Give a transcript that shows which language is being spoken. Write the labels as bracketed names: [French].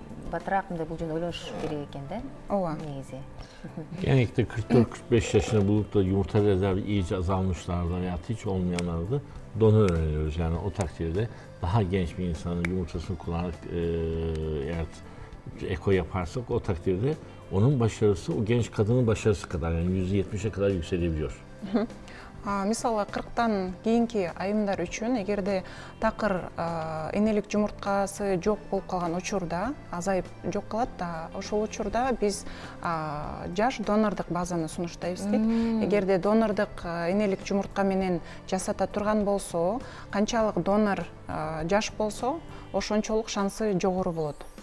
[Kyrgyz] Батыраак мындай бул жөнүндө ойлош керек экен да. Ооба. Негизи. [Turkish] Genellikle 44-45 yaşını bulup da yumurta rezervi iyice azalmışlarda veya hiç olmayanlarda donör öneriyoruz. Yani o takdirde daha genç bir insanın yumurtasını kullanarak eğer eko yaparsak o takdirde onun başarısı o genç kadının başarısı kadar yani %70'e kadar yükselebiliyor. [Kyrgyz] Мисалы 40-тан кийинки айымдар үчүн эгерде такыр энелик жумурткасы жок болуп калган учурда, азайып жок калат да, ошол учурда биз жаш донордук базаны сунуштайбыз дейт. Эгерде донордук энелик жумуртка менен жасата турган болсо, канчалык донор жаш болсо, ошончолук шансы жогору болот.